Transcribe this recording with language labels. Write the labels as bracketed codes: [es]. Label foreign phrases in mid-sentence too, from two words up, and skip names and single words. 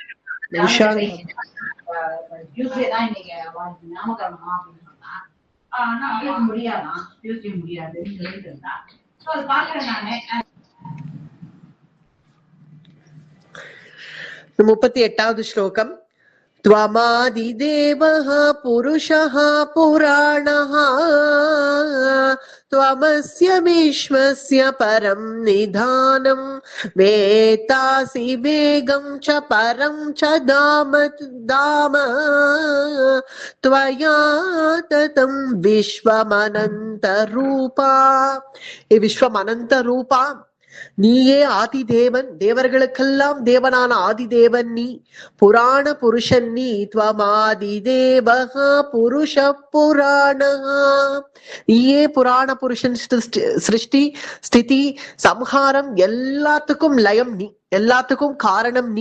[ta] டியூஸ்டே தான் இன்னைக்கு நாமக்கரணமா அப்படின்னு சொன்னா. ஆனா முடியாதான், டியூஸ்டே முடியாதுன்னு சொல்லிட்டு இருந்தா. அது பாக்குறேன் நானு. 38வது ஸ்லோகம். [sa] त्वमादिदेवः पुरुषः पुराणः त्वमस्य विश्वस्य परं निधानं वेत्तासि वेगं च परं च धाम त्वया ततं विश्वमनन्तरूपा. हे विश्वमनन्तरूपा, [ta] நீயே ஆதி தேவன், தேவர்களுக்கெல்லாம் தேவனான ஆதி தேவன் நீ, புராண புருஷன் நீ. [sa] त्वमादि देवः पुरुष पुराणः. [ta] நீயே புராண புருஷன். சிருஷ்டி ஸ்திதி சம்ஹாரம் எல்லாத்துக்கும் லயம் நீ, எல்லாத்துக்கும் காரணம் நீ.